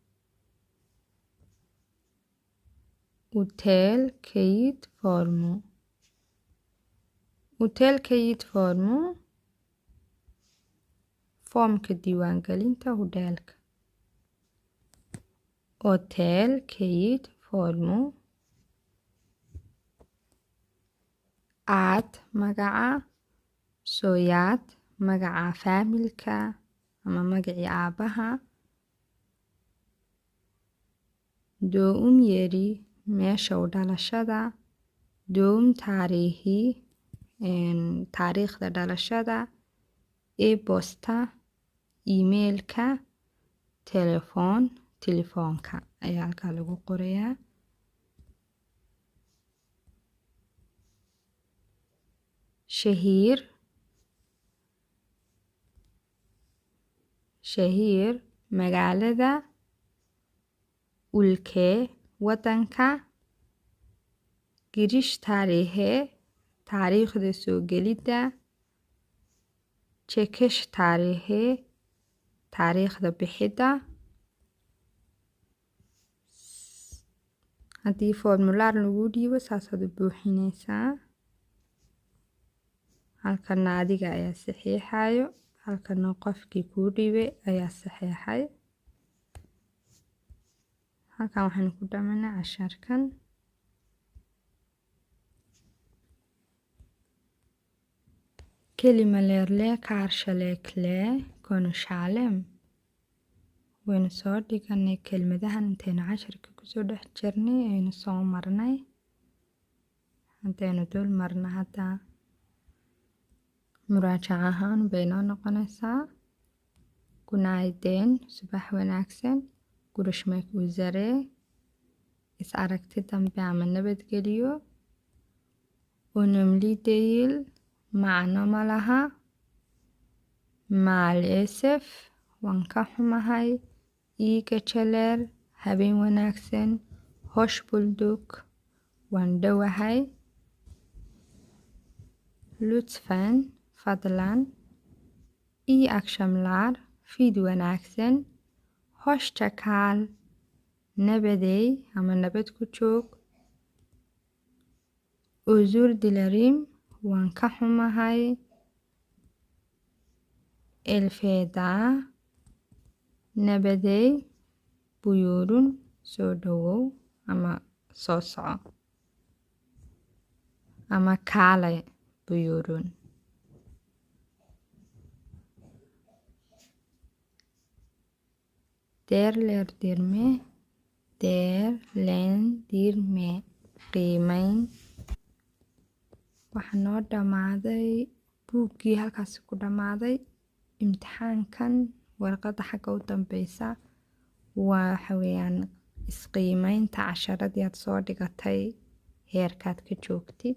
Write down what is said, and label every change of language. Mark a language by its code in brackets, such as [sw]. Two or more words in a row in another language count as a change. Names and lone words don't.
[tr] Utel kayit formuu [so] foomka diiwaangelinta hudheelka. [tr] Hotel kayit formuu [so] aad magaca, soyaad magaca faamilka ama magacii aabaha. [tr] Doğum yeri [so] meesha u dhalashada. [tr] Doğum tarihi [so] taariikhda dhalashada. E-posta emailka. telefoonka ayaa halkaa lagu qorayaa. shahiir magaalada. Ülke wadanka. [tr] Giriş tarihi [so] taariikhda soo gelidda. [tr] Çekiş tarihi [so] taariikhda bixidda. haddii formulaar lagu dhiibo saasaad u buuxinaysaa. halkana adiga ayaa saxiixayo, halkana qofkii kuu dhiibay ayaa saxiixay. halkan waxaynu ku dhamaynaa casharkan. [tr] Kelimelerle karşılıklı konuşalım. [so] waynu soo dhiganay kelmadahan intaynu casharka kusoo dhex jirnay aynu soo marnay. haddaynu dul marno hadda muraajac ahaan bay noo noqonaysaa. Günaydın, subax wanaagsan. [tr] Görüşmek üzere, [so] is aragti dambe ama nabadgeliyo. [tr] Önemli değil, [so] macno ma laha. Maalesef, waan ka xumahay. [tr] İyi geceler, [so] habeen wanaagsan. [tr] Hoş bulduk, [so] waan dhowahay. Lütfen, fadlan. [tr] İyi akşamlar, [so] fiid wanaagsan. [tr] Hoşça kal, [so] nabadey ama nabad ku joog. [tr] Özür dilerim, [so] waan ka xumahay. [tr] Elfeda, nabadey, buyurun, [so] soo dhowow ama soo soco. ama kaalay buyurun. [tr] Değerlendirme, [so] qiimeyn. Waxaa noo dhamaaday buuggii halkaasi ku dhamaaday. imtixaankan warqada xagga u dambeysa waxa weeyaan isqiimeynta casharadii aad soo dhigatay heerkaad ka joogtid.